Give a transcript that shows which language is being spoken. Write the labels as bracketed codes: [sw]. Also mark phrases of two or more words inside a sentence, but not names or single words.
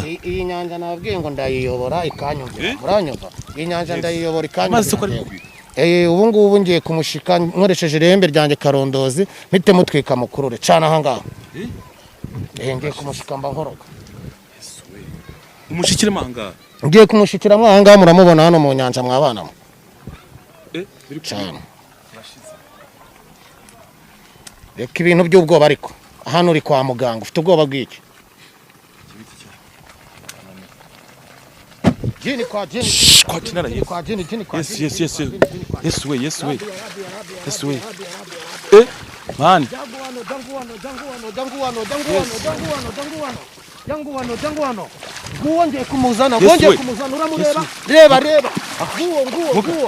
[rw] iyi nyanja nabwiye ngo ndayiyobora ikanyumva muranyumva iyi nyanja ndayiyobora ikanyumva ubu ngubu ngiye kumushika nkoresheje irembe ryanjye karondozi mpite mutwika mukurure cana ahangaha ngiye kumushika mba nkoroga umushikire manga ngiye kumushikira ahangaha muramubona hano mu nyanja mwabana cyane reka ibintu by'ubwoba ariko hano uri kwa muganga ufite ubwoba bw'iki [sw] jini kwa jini kwa kinara yes kwa jini kwa [en] yes yes man [rw] janguwano nguwongeye kumuzana uramureba reba nguwo